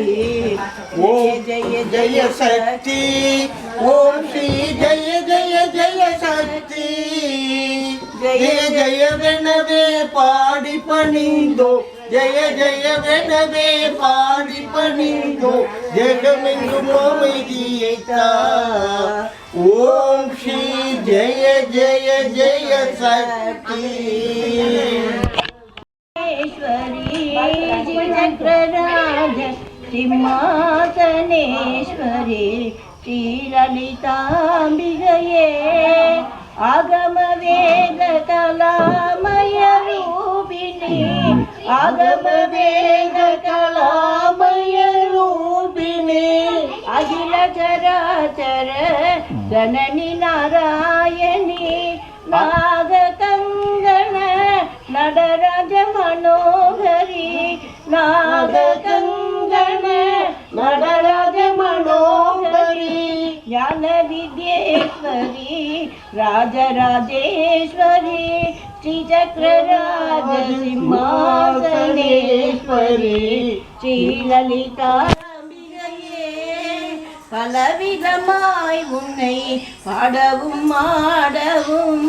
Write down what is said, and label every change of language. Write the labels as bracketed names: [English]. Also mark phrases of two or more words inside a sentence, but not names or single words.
[Tamil] ஓம் ஜெய ஜெய சக்தி ஓம் ஸ்ரீ ஜெய ஜெய ஜெய சக்தி ஜெய ஜெய ஜெயவெனவே பாடி பணிந்தோம் ஜெய ஜெயவெனவே பாடி பணிந்தோம் ஜெகமெங்கும் அமைதியை தா ஓம் ஸ்ரீ ஜெய ஜெய ஜெய சக்தி [Sanskrit] चक्रराज सिंहासनेश्वरी श्रीललिताम्बिकये आगम वेद कलामय रूपिणी आगम वेद कलामय रूपिणी अखिल चराचर जननी नारायणी नागकङ्गण नटराज मनोहरी नागकङ्कण नटराज मनोहरी ज्ञान विद्येश्वरी राजराजेश्वरी श्री चक्रराज सिंहासनेश्वरी श्री ललिता [Tamil] பலவிதமாய் உன்னை பாடவும் ஆடவும்